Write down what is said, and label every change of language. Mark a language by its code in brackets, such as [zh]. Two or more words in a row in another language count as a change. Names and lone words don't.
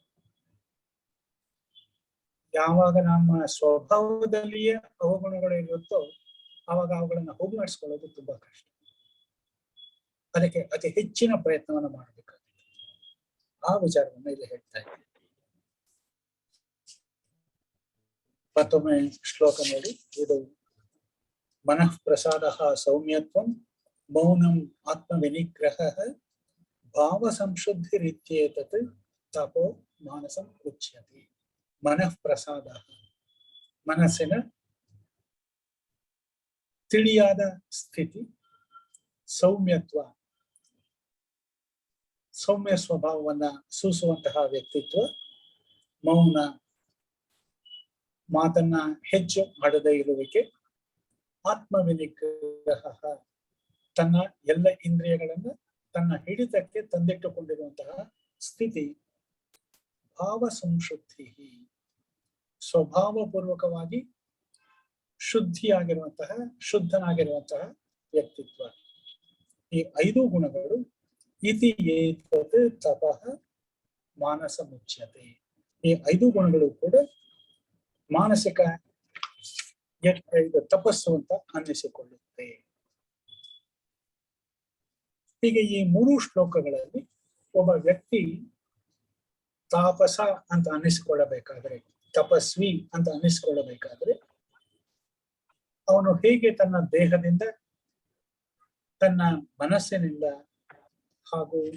[kn] ಯಾವಾಗ ನಮ್ಮ ಸ್ವಭಾವದಲ್ಲಿಯೇ ಅವಗುಣಗಳು ಇರುತ್ತೋ ಆವಾಗ ಅವುಗಳನ್ನ ಹೋಗಲಾಡಿಸ್ಕೊಳ್ಳೋದು ತುಂಬಾ ಕಷ್ಟ. ಅದಕ್ಕೆ ಅತಿ ಹೆಚ್ಚಿನ ಪ್ರಯತ್ನವನ್ನ ಮಾಡಬೇಕಾಗುತ್ತೆ. ಆ ವಿಚಾರವನ್ನ ಇಲ್ಲಿ ಹೇಳ್ತಾ ಇದ್ದೀನಿ. ಮತ್ತೊಮ್ಮೆ ಶ್ಲೋಕ ನೋಡಿ. [sa] ಇದು ಮನಃ ಪ್ರಸಾದ ಸೌಮ್ಯತ್ವಂ, ಮೌನಂ ಆತ್ಮ ವಿನಿಗ್ರಹ, ಭಾವ ಸಂಶುದ್ಧಿ ರೀತ್ಯೇತತ್ ತಪೋ ಮಾನಸಂ ಉಚ್ಯತೆ. ಮನಃ ಪ್ರಸಾದ, [kn] ಮನಸ್ಸಿನ ತಿಳಿಯಾದ ಸ್ಥಿತಿ. ಸೌಮ್ಯತ್ವ, ಸೌಮ್ಯ ಸ್ವಭಾವವನ್ನ ಸೂಸುವಂತಹ ವ್ಯಕ್ತಿತ್ವ. ಮೌನ, ಮಾತನ್ನ ಹೆಚ್ಚು ಆಡದೇ ಇರುವಿಕೆ. [sa] ಆತ್ಮ ವಿನಿಗ್ರಹ, [kn] ತನ್ನ ಎಲ್ಲ ಇಂದ್ರಿಯಗಳನ್ನ ತನ್ನ ಹಿಡಿತಕ್ಕೆ ತಂದಿಟ್ಟುಕೊಂಡಿರುವಂತಹ ಸ್ಥಿತಿ. [sa] ಭಾವ ಸಂಶುದ್ಧಿ, [kn] ಸ್ವಭಾವಪೂರ್ವಕವಾಗಿ ಶುದ್ಧನಾಗಿರುವಂತಹ ವ್ಯಕ್ತಿತ್ವ. ಈ 5 ಗುಣಗಳು [sa] ಇತಿ ಏತತ್ ತಪಃ ಮಾನಸ ಮುಚ್ಯತೆ. [kn] ಈ 5 ಗುಣಗಳು ಕೂಡ ಮಾನಸಿಕ ತಪಸ್ಸು ಅಂತ ಅನ್ನಿಸಿಕೊಳ್ಳುತ್ತೆ. ಹೀಗೆ ಈ 3 ಶ್ಲೋಕಗಳಲ್ಲಿ ಒಬ್ಬ ವ್ಯಕ್ತಿ ತಾಪಸ ಅಂತ ಅನ್ನಿಸಿಕೊಳ್ಳಬೇಕಾದ್ರೆ ತಪಸ್ವಿ ಅಂತ ಅನ್ನಿಸ್ಕೊಳ್ಳಬೇಕಾದ್ರೆ ಅವನು ಹೇಗೆ ತನ್ನ ದೇಹದಿಂದ, ತನ್ನ ಮನಸ್ಸಿನಿಂದ ಹಾಗೂ